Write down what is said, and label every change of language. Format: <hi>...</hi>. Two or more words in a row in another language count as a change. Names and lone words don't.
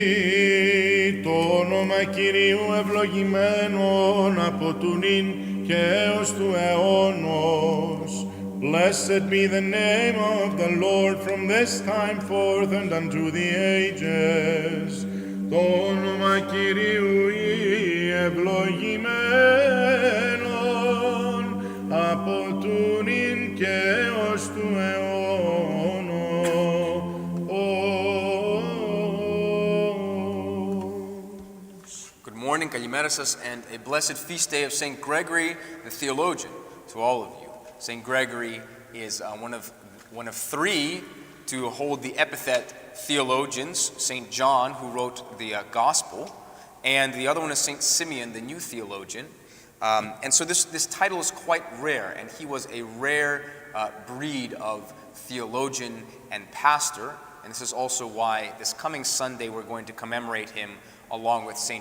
<el>Το όνομα Κυρίου ευλογημένον από του νυν και έως του αιώνος.</el> <en>Blessed be the name of the Lord from this time forth and unto the ages.</en> <el>Το όνομα Κυρίου ευλογημένον από του νυν και έως του αιώνος.</el> <en>Good morning,</en> <el>Καλημέρα σας,</el> <en>and a blessed feast day of St. Gregory the Theologian to all of you. St. Gregory is one of three to hold the epithet theologians, St. John, who wrote the Gospel, and the other one is St. Simeon, the new theologian. And so this title is quite rare, and he was a rare breed of theologian and pastor, and this is also why this coming Sunday we're going to commemorate him along with St.</en>